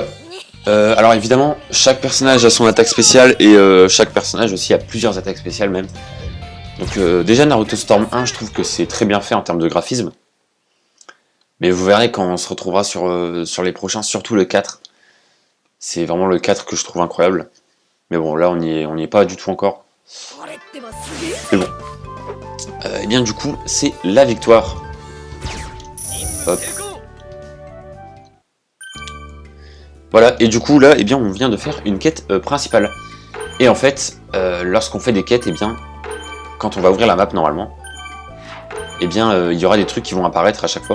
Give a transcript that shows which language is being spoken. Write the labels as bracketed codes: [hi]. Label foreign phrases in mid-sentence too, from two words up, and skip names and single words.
[fr] Alors évidemment, chaque personnage a son attaque spéciale et chaque personnage aussi a plusieurs attaques spéciales même. Donc déjà Naruto Storm 1, je trouve que c'est très bien fait en termes de graphisme. Mais vous verrez quand on se retrouvera sur les prochains, surtout le 4. C'est vraiment le 4 que je trouve incroyable. Mais bon, là, on n'y est pas du tout encore. [ja] これってばすげえ。 [fr] Mais bon. Et bien, du coup, c'est la victoire. Hop. Voilà, et du coup, là, eh bien, on vient de faire une quête principale. Et en fait, lorsqu'on fait des quêtes, eh bien, quand on va ouvrir la map, normalement, eh bien, il y aura des trucs qui vont apparaître à chaque fois.